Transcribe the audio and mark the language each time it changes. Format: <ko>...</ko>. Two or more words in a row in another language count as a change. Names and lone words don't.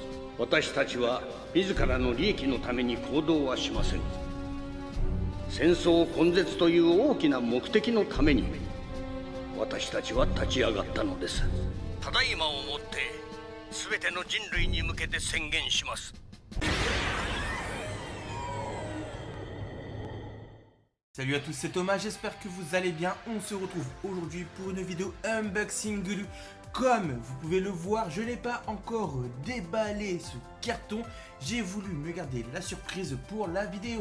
<ja>私たちは自らの利益のために行動はしません。戦争根絶という大きな目的のために私たちは立ち上がったのです。ただいまをもって全ての人類に向けて宣言します。</ja> <fr>Salut à tous, c'est Thomas, j'espère que vous allez bien. On se retrouve aujourd'hui pour une vidéo unboxing Gulu. Comme vous pouvez le voir, je n'ai pas encore déballé ce carton. J'ai voulu me garder la surprise pour la vidéo.</fr>